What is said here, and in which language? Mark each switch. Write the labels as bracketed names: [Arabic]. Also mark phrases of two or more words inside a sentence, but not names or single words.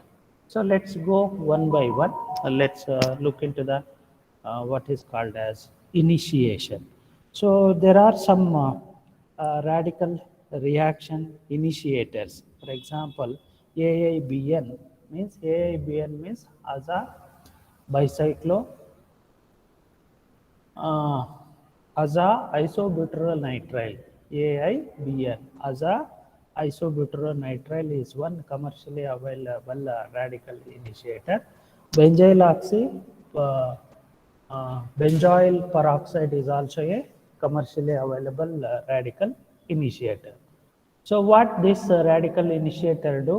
[English] So let's go one by one. Let's look into the what is called as initiation. So there are some radical reaction initiators. For example, AIBN means aza bicyclo aza isobutyrylnitrile. AIBN aza isobutyrylnitrile is one commercially available radical initiator. Benzyl oxy benzoyl peroxide is also a commercially available radical initiator. So what this radical initiator do?